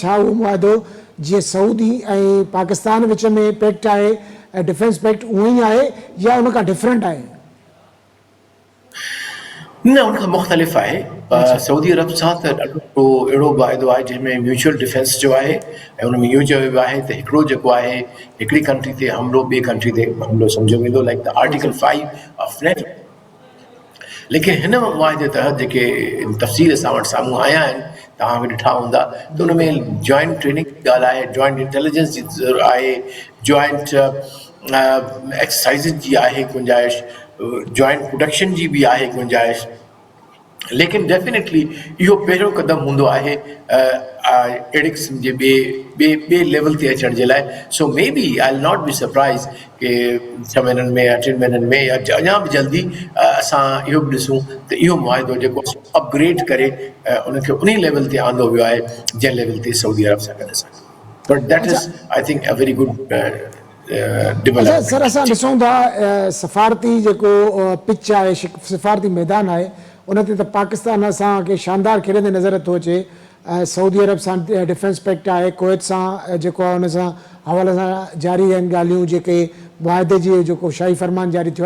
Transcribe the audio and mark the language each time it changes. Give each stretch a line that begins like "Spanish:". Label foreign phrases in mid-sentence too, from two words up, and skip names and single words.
Sindhi: छा उहो मुआहिदो जीअं सऊदी ऐं पाकिस्तान विच में पैक्ट आहे,
English: defense pact
Sindhi: उहो ई आहे या उन खां डिफरेंट आहे? न, उनखां मुख़्तलिफ़ आहे. सऊदी अरब सां त ॾाढो अहिड़ो वाइदो आहे जंहिंमें
English: mutual defense
Sindhi: जो आहे, ऐं उन में इहो चयो वियो आहे त हिकिड़ो जेको आहे हिकिड़ी कंट्री ते हमिलो ॿिए कंट्री ते हमिलो सम्झो वेंदो,
English: like the Article 5 of NATO.
Sindhi: लेकिन हिन मुआहिदे तहत जेके तफ़सील असां वटि साम्हूं आया आहिनि, तव्हां बि ॾिठा हूंदा, त उन में
English: joint training
Sindhi: जी ॻाल्हि आहे,
English: joint intelligence
Sindhi: जी आहे,
English: joint exercises
Sindhi: जी आहे गुंजाइश,
English: joint production
Sindhi: जी बि आहे गुंजाइश. लेकिन डेफिनेटली इहो पहिरियों क़दम हूंदो आहे अहिड़े क़िस्म जे ॿिए लेवल ते अचण जे लाइ.
English: so maybe I will not be surprise
Sindhi: कि 6 महीननि में या 3 महीननि में या अञा बि जल्दी असां इहो बि ॾिसूं त इहो मुआहिदो जेको अपग्रेड करे उनखे उन लेवल ते आंदो वियो आहे जंहिं लेवल ते सऊदी अरब सां गॾु असां.
English: but that is I think a very good
Sindhi: अच्छा सर, असां ॾिसूं था सफ़ारती जेको पिच आहे, सफ़ारती मैदान आहे, उन ते त पाकिस्तान असांखे शानदार खेॾंदे नज़र थो अचे। सऊदी अरब सां
English: defense pact
Sindhi: आहे, कुवैत सां जेको आहे उन सां हवाले सां जारी आहिनि ॻाल्हियूं, जेके मुआदे जी जेको शाही फरमान जारी थियो आहे।